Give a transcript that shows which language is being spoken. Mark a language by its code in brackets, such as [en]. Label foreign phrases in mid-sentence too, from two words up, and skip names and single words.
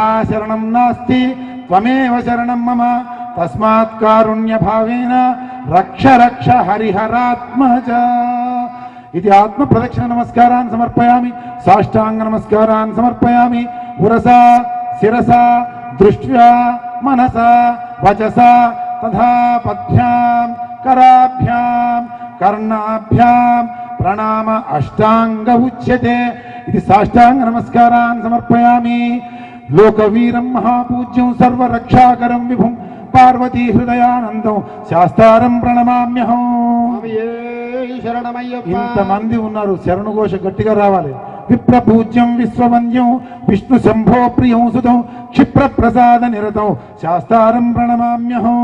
[sa] शरणं नास्ति त्वमेव शरणं मम तस्मात् कारुण्य भावेन रक्ष रक्ष हरिहरात्मज इति आत्म प्रदक्षिण नमस्कारान् समर्पयामि साष्टांग नमस्कारान् समर्पयामि पुरसा शिरसा दृष्ट्या मनसा वचसा तथा पद्भ्यां कराभ्यां कर्णाभ्यां ప్రణామ అష్టాంగ ఉచ్యతే. ఇది సాష్టాంగ నమస్కారాన్ సమర్పయామి. లోకవీరం మహాపూజ్యం సర్వరక్షాకరం విభుం పార్వతీ హృదయానందం శాస్తారం ప్రణమామ్యహం. శరణమయ్యప్ప. [te] ఇంతమంది ఉన్నారు, శరణుఘోష గట్టిగా రావాలి. [sa] విప్రపూజ్యం విశ్వవంద్యం విష్ణు శంభో ప్రియం సుతం క్షిప్ర ప్రసాద నిరతం శాస్తారం ప్రణమామ్యహం.